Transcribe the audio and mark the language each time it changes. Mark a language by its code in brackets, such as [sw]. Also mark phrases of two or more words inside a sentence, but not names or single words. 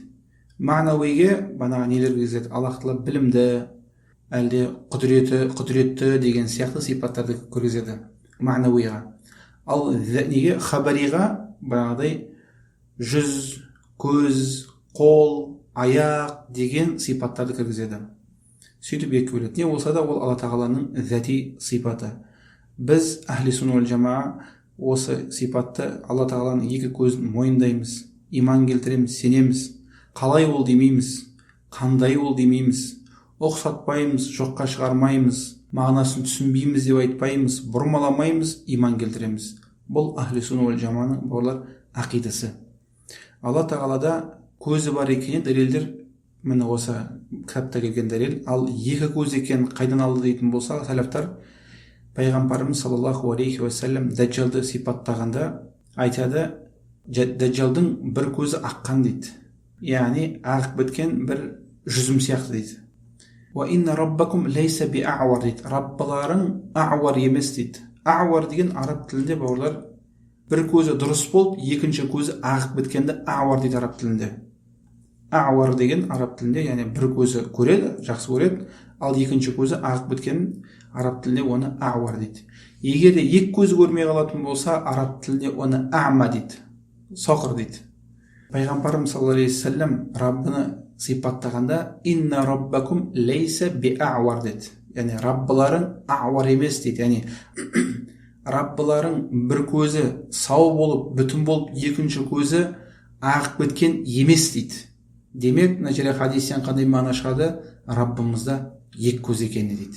[kk] Ма'науиге бағанағы нелер кіргізеді? Аллах тағала білімді, әлде құдіретті деген сияқты сипаттарды кіргізеді ма'науиға. Ал неге хабариға бағағыдай жүз, көз, қол, аяқ деген сипаттарды кіргізеді. Сөйтіп екі бөледі. Не болса да ол Алла тағаланың зәти сипаты. Біз [ar] أهل السنة والجماعة [kk] осы сипатты Алла тағаланың екі көзін мойындаймыз, иман келтіреміз, сенеміз. Қалай ол демейміз, қандай ол демейміз, ұқсатпаймыз, жоққа шығармаймыз, мағынасын түсінбейміз деп айтпаймыз, бұрмаламаймыз, иман келтіреміз. Бұл [ar] أهل السنة والجماعة [kk] бауырлар ақидасы. Алла тағалада көзі бар екеніне дәлелдер міне осы кітапта келген дәлел. Ал екі көз екенін қайдан алды дейтін болса, сәләфтар пайғамбарымыз [ar] صلى الله عليه وسلم [kk] дәджалды сипаттағанда айтады, дәджалдың бір көзі аққан дейді. Яғни ағып біткен бір жүзім сияқты дейді. [ar] وإن ربكم ليس بأعور дейді. [kk] Раббаларың а'вар емес дейді. А'вар деген араб тілінде бауырлар бір көзі дұрыс болып, екінші көзі ағып біткенді а'вар дейді араб тілінде. А'вар деген араб тілінде, яғни бір көзі көреді, жақсы көреді, ал екінші көзі ағып біткен араб тілінде оны а'вар дейді. Егер де екі көзі көрмей қалатын болса, араб тілінде оны а'ма дейді, соқыр дейді. Пайғамбарымыз [ar] صلى الله عليه وسلم [kk] Раббыны сипаттағанда [ar] إن ربكم ليس بأعور [kk] дейді. Яғни раббыларың а'вар емес дейді. Яғни раббыларың бір көзі сау болып, бүтін болып, екінші көзі ағып кеткен емес дейді. Демек, мына жерде хадистен қандай мағына шығады? Раббымызда екі көз екені дейді.